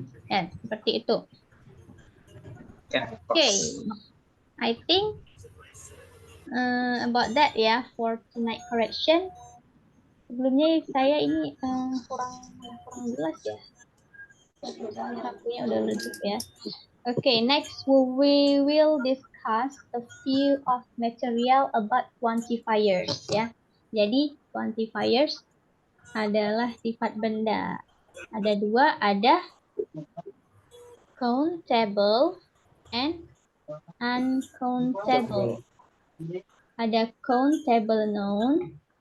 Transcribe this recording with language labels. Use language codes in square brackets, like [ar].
[id] Ya, seperti itu. [en] Okay, I think about that ya for tonight correction. [id] Sebelumnya saya ini kurang jelas ya. Harapnya udah redup ya. [en] Okay, next we will discuss a few of material about quantifiers ya. [id] Jadi quantifiers adalah sifat benda. Ada dua, ada countable and Uncountable. Ada countable noun.